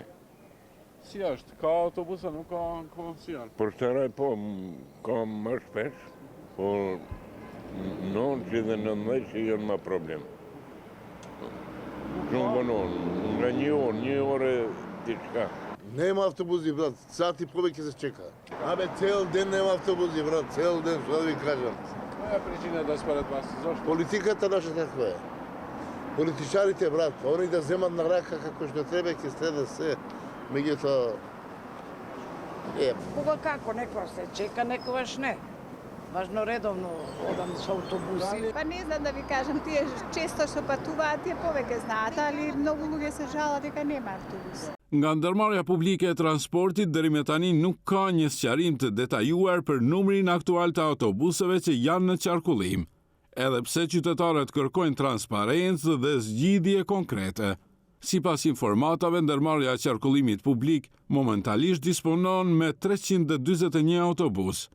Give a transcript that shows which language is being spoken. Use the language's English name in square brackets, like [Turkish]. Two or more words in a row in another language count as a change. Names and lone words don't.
[Albanian] Si është? Ka autobusa, nuk ka kondicionin? Për Teraj po, ka më shpesh, por 9 dhe 19 që janë më problem. Shumë banon, nga një orë diçka. [Macedonian] Nema автобузи, брат, сати повеќе се чека. Абе, цел ден нема автобузи, брат, цел ден, што да ви кажам. Која е причина да според вас? Зошто? Политиката наша таква е. Политичарите, брат, они да земат на рака како што треба, ќе следа се. Меѓутоа, Кога како, некојаш се чека, некојаш не. Важно редовно одам со автобуси. Па не знам да ви кажам, тие често што патуваат, тие повеќе знаат, али многу луѓе се жалат дека нема автобус. [Albanian] Nga ndërmarrja publike e transportit deri me tani nuk ka një sqarim të detajuar për numrin aktual të autobuseve që janë në qarkullim, edhe pse qytetarët kërkojnë transparencë dhe zgjidhje konkrete. Sipas informatave, ndërmarrja e qarkullimit publik momentalisht disponon me 341 autobus.